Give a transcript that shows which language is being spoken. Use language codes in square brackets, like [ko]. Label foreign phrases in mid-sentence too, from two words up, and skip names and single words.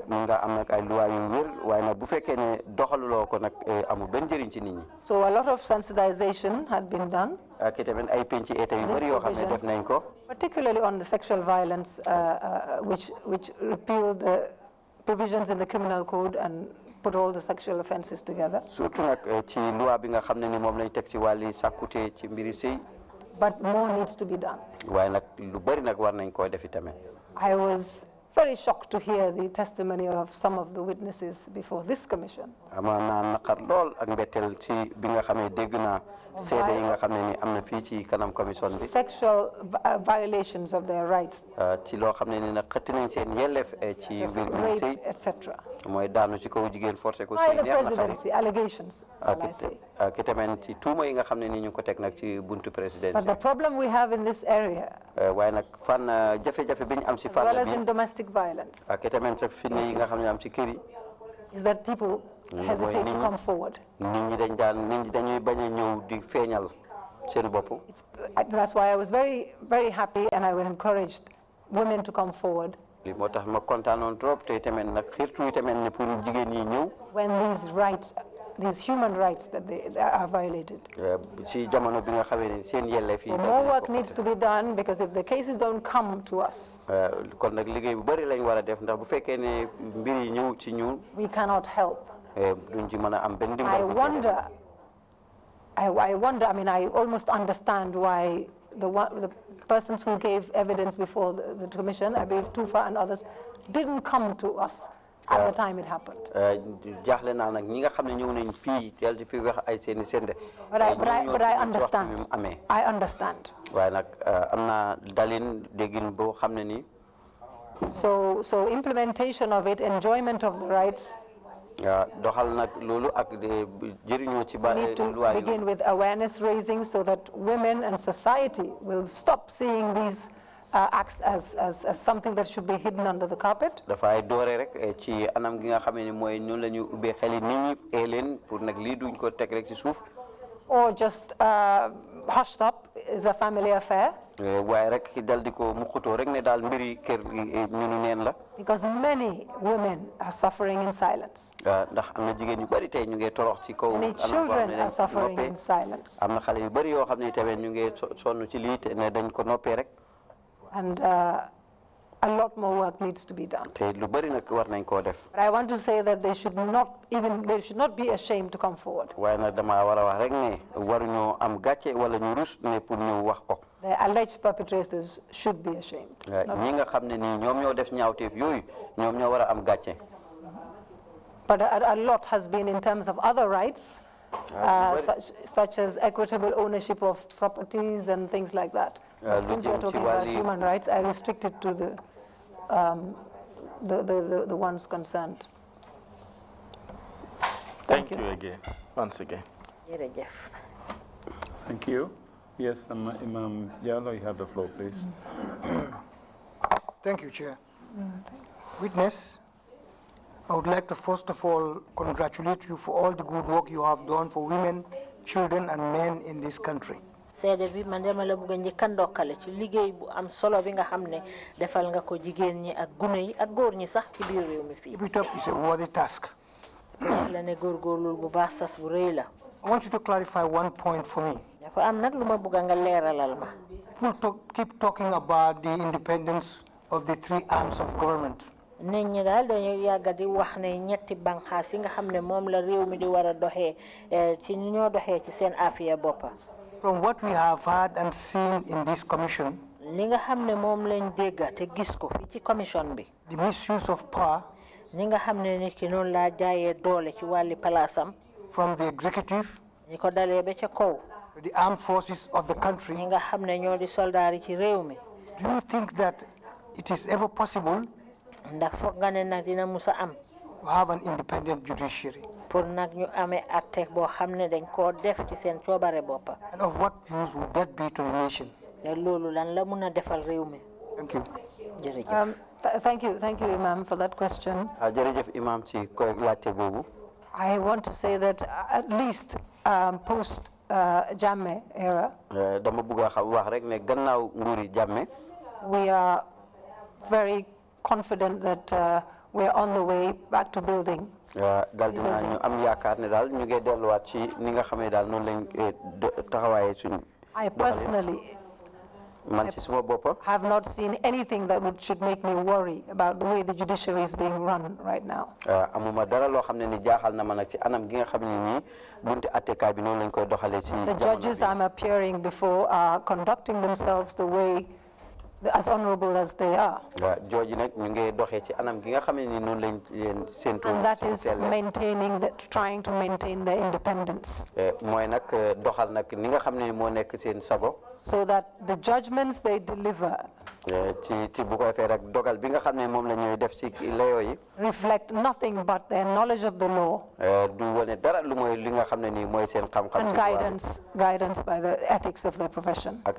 [en] So a lot of sensitization had been done, particularly on the sexual violence, which repealed the provisions in the criminal code and put all the sexual offenses together. But more needs to be done. I was very shocked to hear the testimony of some of the witnesses before this commission. [wo] ama naa naqar lool ak mbetteel ci bi nga xamee dégg naa seede yi nga xam ne ni am na fii ci kanam commission bi. [en] Sexual violations of their rights. [wo] ci loo xam ne ni nag xëtt nañ seen yelleef ci mbir mi sëy. [en] etc. [wo] mooy daanu ci kaw jigéen forcé ko sëy neex na [en] presidency allegations. [wo] ak itamit ci tuuma yi nga xam ne ni ñu ko teg nag ci buntu présidence. [en] But the problem we have in this area. [wo] waaye nag fan jafe-jafe bi ñu am ci fan. [en] as well as in domestic violence. [wo] ak itamit sax fi yi nga xam ne am ci kër yi. [en] is that people hesitate to come forward. [wo] nit ñi dañuy bañ a ñëw di feeñal seen bopp. [en] That's why I was very, very happy and I would encourage women to come forward. [wo] li moo tax ma kontaanoon trop te itamit nag xirtu itamit ne pour jigéen ñi ñëw. [en] when these rights, these human rights that they are violated. [wo] ci jamono bi nga xamee ne seen yelleef yi. [en] More work needs to be done because if the cases don't come to us. [wo] kon nag liggéey bu bari lañ war a def ndax bu fekkee ne mbir yi ñëw ci ñun. [en] we cannot help. [wo] duñ ci mën a am benn dimbal. [en] I wonder, I mean, I almost understand why the persons who gave evidence before the commission, I believe Tufa and others, didn't come to us at the time it happened. [wo] jaaxle naa nag ñi nga xam ne ñëw nañ fii teel di fi wax ay seeni sende. [en] But I understand. I understand. [wo] waaye nag am na dalin déggin boo xam ne nii. [en] So implementation of it, enjoyment of the rights. [wo] doxal nag loolu ak jëriñoo ci ba. [en] need to begin with awareness raising so that women and society will stop seeing these acts as something that should be hidden under the carpet. [wo] dafay doore rek ci anam gi nga xam ne mooy ñun la ñu ubbee xeli nit ñi leen pour nag lii duñ ko teg rek ci suuf. [en] or just hushed up is a family affair. [wo] waaye rek dal di ko muxutoo rek ne daal mbiri kër ñu neen la. [en] because many women are suffering in silence. [wo] ndax am na jigéen yu bari tey ñu ngi torox ci kaw. [en] many children are suffering in silence. [wo] am na xale yu bari yoo xam ne tamit ñu ngi sonn ci lii te ne dañ ko noppee rek. [en] and a lot more work needs to be done. [wo] te lu bari nag war nañ koo def. [en] But I want to say that they should not be ashamed to come forward. [wo] waaye nag dama war a wax rek ne waruñoo am gàcce wala ñu rus ne pour ñu wax ko. [en] The alleged perpetrators should be ashamed. [wo] ñi nga xam ne nii ñoom ñoo def ñaawteef yooyu ñoom ñoo war a am gàcce. [en] But a lot has been in terms of other rights, such as equitable ownership of properties and things like that. Since we're talking about human rights, I restrict it to the ones concerned. Thank you again, once again. Thank you. Yes, Imam Yalo, you have the floor, please. Thank you, Chair. Witness, I would like to first of all congratulate you for all the good work you have done for women, children, and men in this country. [wo] seede bi man dama la bëgg njëkk a ndokkale ci liggéey bu am solo bi nga xam ne defal nga ko jigéen ñi ak gune yi ak góor ñi sax ci biir réew mi fii. [en] Keep it up is a worthy task. [wo] la ne góorgóorlu bu baax sas bu rëy la. [en] I want you to clarify one point for me. [wo] dafa am nag lu ma bëgg nga leeralal ma. [en] People keep talking about the independence of the three arms of government. [wo] nit ñi daal dañu yàgg di wax ne ñetti banxaas yi nga xam ne moom la réew mi di war a doxee ci ñu ñoo doxee ci seen afiya boppa. [en] From what we have heard and seen in this commission, [wo] li nga xam ne moom lañ dégg te gis ko fii ci commission bi. [en] the misuse of power. [wo] ni nga xam ne nit ki noonu laa jaayee doole ci wàlli palaasam. [en] From the executive. [wo] ñi ko dalee ba ca kaw. [en] The armed forces of the country. [wo] ñi nga xam ne ñoo di soldaar yi ci réew mi. [en] Do you think that it is ever possible? [wo] ndax foog nga ne nag dina musa am. [en] to have an independent judiciary. [wo] pour nag ñu amee atte boo xam ne dañ koo def ci seen coobare boppa. [en] And of what use would that be to the nation? [wo] loolu lan la mun a defal réew mi. [en] Thank you. [wo] jërëjëf. [en] Thank you, Imam, for that question. [wo] jërëjëf Imam ci koy laajte boobu. [en] I want to say that at least post Jammeh era. [wo] dama bëgg a wax rek ne gannaaw nguuri Jammeh. [en] we are very confident that we are on the way back to building. [wo] daal dinaa ñu am yaakaar ne daal ñu ngi delluwaat ci ni nga xamee daal noonu lañ taxawaayee suñu. [en] I personally [wo] man ci suma bopp. [en] have not seen anything that should make me worry about the way the judiciary is being run right now. [wo] amuma dara loo xam ne ni jaaxal na ma nag ci anam gi nga xam ne nii bunti attekaay bi noonu lañ koy doxalee ci. [en] The judges I'm appearing before are conducting themselves the way as honorable as they are. And that is trying to maintain their independence. So that the judgments they deliver reflect nothing but their knowledge of the law and guidance by the ethics of their profession.